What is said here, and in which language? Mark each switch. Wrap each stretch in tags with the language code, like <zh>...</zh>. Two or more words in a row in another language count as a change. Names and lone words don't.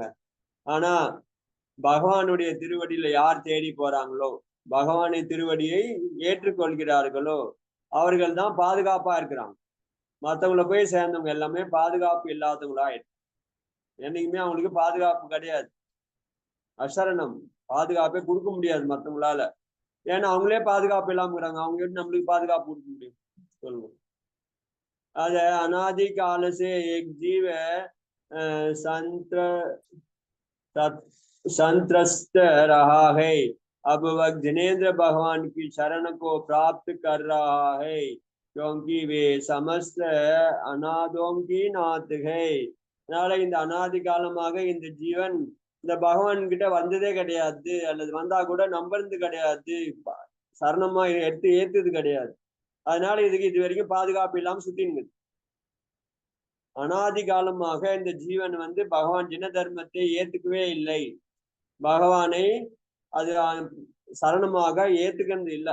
<ta>ஆனா பகவானுடைய திருவடியில யார் தேடி போறாங்களோ, பகவானை திருவடியை ஏற்றுக்கொள்கிறார்களோ அவர்கள் தான் பாதுகாப்பா இருக்கிறாங்க. மற்றவங்கள போய் சேர்ந்தவங்க எல்லாமே பாதுகாப்பு இல்லாதவங்களா ஆயிடுச்சு. என்னைக்குமே அவங்களுக்கு பாதுகாப்பு கிடையாது. அசரணம், பாதுகாப்பே கொடுக்க முடியாது மற்றவங்களால. ஏன்னா அவங்களே பாதுகாப்பு இல்லாம இருக்கிறாங்க, அவங்க எப்படி நம்மளுக்கு பாதுகாப்பு கொடுக்க முடியும் சொல்லுங்க.</ta> <hi>अद अनादि काल से एक जीव संत्रस्त रहा है। अब वह जिनेन्द्र भगवान की शरण को प्राप्त कर रहा है, क्योंकि वे समस्त अनादों की नाथ है.</hi> <ta>அதனால இந்த அனாதி காலமாக இந்த ஜீவன் இந்த பகவான் கிட்ட வந்ததே கிடையாது, அல்லது வந்தா கூட நம்புறது கிடையாது, சரணமா ஏத்துது கிடையாது. அதனால இதுக்கு இது வரைக்கும் பாதுகாப்பு இல்லாம சுத்தின்னு. அனாதி காலமாக இந்த ஜீவன் வந்து பகவான் ஜின தர்மத்தை ஏத்துக்கவே இல்லை, பகவானை அது சரணமாக ஏத்துக்கிறது இல்லை.</ta>